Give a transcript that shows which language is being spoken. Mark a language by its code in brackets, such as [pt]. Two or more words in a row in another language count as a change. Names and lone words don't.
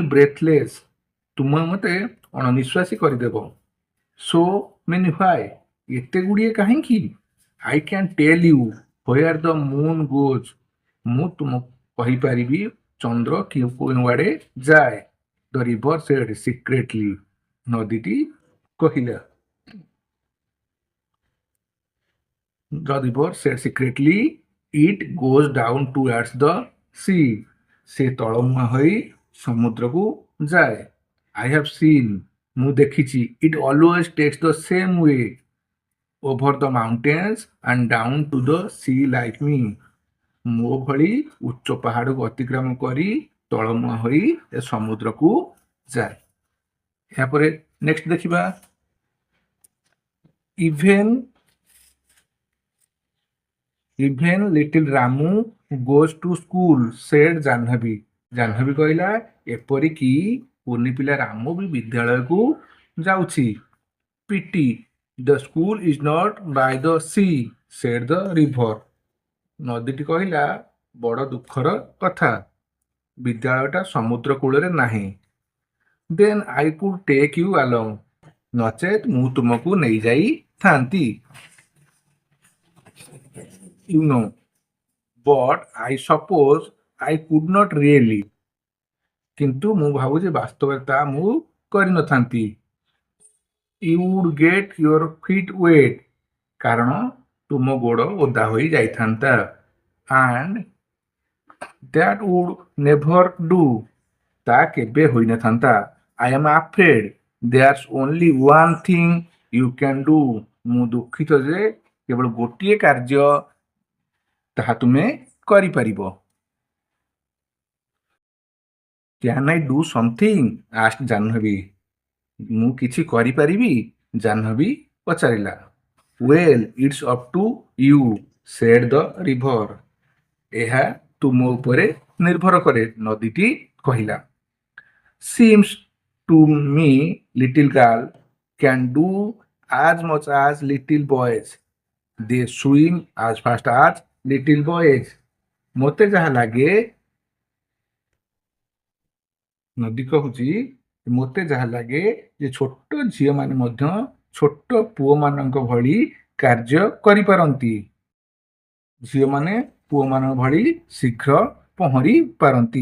[en] ବ୍ରେଥଲେସ୍ [or] ତୁମେ ମୋତେ ଅଣନିଶ୍ୱାସୀ କରିଦେବ [en] so many why [or] ଏତେ ଗୁଡ଼ିଏ କାହିଁକି [en] I can tell you where the moon goes [or] ମୁଁ ତୁମକୁ କହିପାରିବି ଚନ୍ଦ୍ର କେଉଁଆଡ଼େ ଯାଏ [en] the river said secretly [or] ନଦୀଟି କହିଲା [en] The river said secretly, it goes down towards the sea. [or] ସେ ତଳମୁହାଁ ହୋଇ ସମୁଦ୍ରକୁ ଯାଏ [en] I have seen [or] ମୁଁ ଦେଖିଛି [en] it always takes the same way over the mountains and down to the sea like me [or] ମୋ ଭଳି ଉଚ୍ଚ ପାହାଡ଼କୁ ଅତିକ୍ରମ କରି ତଳମୁହାଁ ହୋଇ ଏ ସମୁଦ୍ରକୁ ଯାଏ ଏହାପରେ ନେକ୍ସଟ ଦେଖିବା [en] Even little Ramu goes to school, said ଜାହ୍ନବୀ [or] ଜାହ୍ନବୀ କହିଲା ଏପରିକି କୁନି ପିଲା ରାମ ବି ବିଦ୍ୟାଳୟକୁ ଯାଉଛି [en] pity the school is not by the sea said the river [or] ନଦୀଟି କହିଲା ବଡ଼ ଦୁଃଖର କଥା ବିଦ୍ୟାଳୟଟା ସମୁଦ୍ର କୂଳରେ ନାହିଁ [en] then I could take you along [or] ନଚେତ୍ ମୁଁ ତୁମକୁ ନେଇଯାଇଥାନ୍ତି [en] you know but I suppose I could not really [or] କିନ୍ତୁ ମୁଁ ଭାବୁଛି ବାସ୍ତବରେ ତା ମୁଁ କରିନଥାନ୍ତି [en] you would get your feet wet [or] କାରଣ ତୁମ ଗୋଡ଼ ଓଦା ହୋଇ ଯାଇଥାନ୍ତା [en] and that would never do [or] ତା କେବେ ହୋଇନଥାନ୍ତା [en] I am afraid there's only one thing you can do [or] ମୁଁ ଦୁଃଖିତ ଯେ କେବଳ ଗୋଟିଏ କାର୍ଯ୍ୟ ତାହା ତୁମେ କରିପାରିବ [en] can I do something ask [or] ଜାହ୍ନବୀ ମୁଁ କିଛି କରିପାରିବି ଜାହ୍ନବୀ ପଚାରିଲା ୱେଲ୍ [en] it's up to you said the river [or] ଏହା ତୁମ ଉପରେ ନିର୍ଭର କରେ ନଦୀଟି କହିଲା [en] seems to me little girl can do as much as little boys they swim as fast as little boys [or] ମୋତେ ଯାହା ଲାଗେ ନଦୀ କହୁଛି ମୋତେ ଯାହା ଲାଗେ ଯେ ଛୋଟ ଝିଅମାନେ ମଧ୍ୟ ଛୋଟ ପୁଅମାନଙ୍କ ଭଳି କାର୍ଯ୍ୟ କରିପାରନ୍ତି ଝିଅମାନେ ପୁଅମାନଙ୍କ ଭଳି ଶୀଘ୍ର ପହଁରି ପାରନ୍ତି